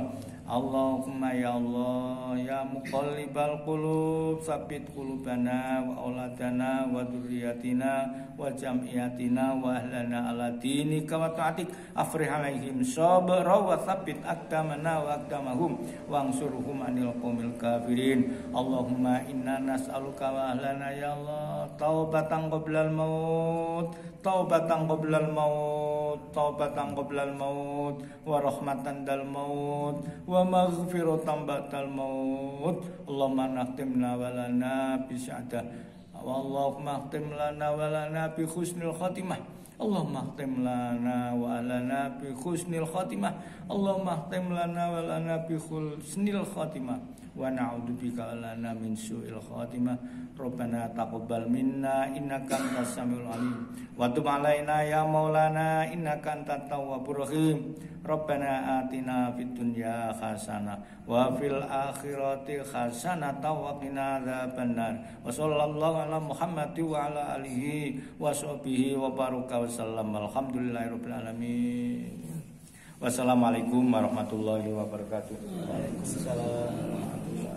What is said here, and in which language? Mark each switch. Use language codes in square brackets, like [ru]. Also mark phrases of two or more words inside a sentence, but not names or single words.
[ar] اللهم يا الله يا مقلب القلوب ثبت قلوبنا وأولادنا وذرياتنا وجمعياتنا وأهلنا على دينك وطاعتك أفرغ عليهم صبرا وثبت أقدامنا وأقدامهم وانصرهم على القوم الكافرين. اللهم إنا نسألك وأهلنا يا الله توبة قبل الموت، توبة قبل الموت، توبة قبل الموت ورحمة عند الموت ومغفرة بعد الموت. اللهم اختم لنا ولنا بالسعادة واللهم اختم لنا ولنا بحسن الخاتمة اللهم اختم لنا ولنا بحسن الخاتمة Allahumma khtim lana wa lana bi husnil khatimah. اللهم اختم لنا ولنا بحسن الخاتمة. ونعوذ بك لنا من سوء الخاتمة. ربنا تقبل منا إنك أنت السميع العليم. وتب علينا يا مولانا إنك أنت التواب الرحيم. ربنا آتنا في الدنيا حسنة وفي الآخرة حسنة وقنا عذاب النار. وصلى الله على محمد وعلى آله وصحبه وبارك وسلم. الحمد لله رب العالمين. والسلام عليكم ورحمة الله وبركاته. Waalaikumsalam.